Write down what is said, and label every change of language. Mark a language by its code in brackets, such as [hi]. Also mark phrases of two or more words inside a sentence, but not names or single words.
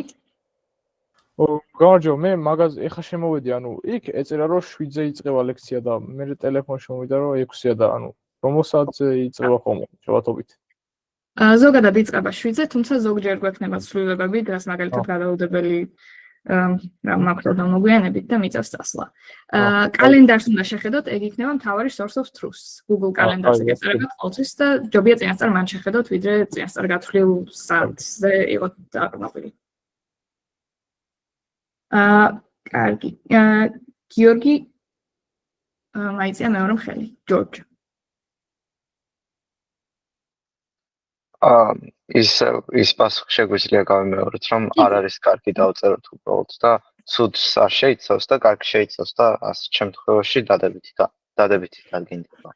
[ka] გამარჯობა, მე მაგაზე ეხა შემოვედი, იქ ეწერა რომ 7-ზე იწყება ლექცია და მე ტელეფონში მოვიდა რომ 6-ია და რომელ საათზე იწყება ხოლმე შევათობით. ზოგადად იწყება 7-ზე, თუმცა ზოგჯერ გვექნება ცვლილებები, დღეს მაგალითად გადაუდებელი მაქვს მოგვიანებით და მიწევს წასვლა. კალენდარს უნდა შეხედოთ, ეგ იქნება მთავარი [en] source of truth. [ka] Google კალენდარზე გეწერებათ ყოველთვის და ჯობია წინასწარ მან შეხედოთ, ვიდრე წინასწარ გათვლილ საათზე იყოთ დაყრდნობილი. კარგი. გიორგი მაიწია მეორე მხელი. ჯორჯ. ის პასუხი შეგვიძლია გავიმეოროთ, რომ არ არის კარგი დავწეროთ უბრალოდ და ცუდს არ შეიცავს და კარგი შეიცავს და ასეთ შემთხვევაში დადებითი გაგინდება.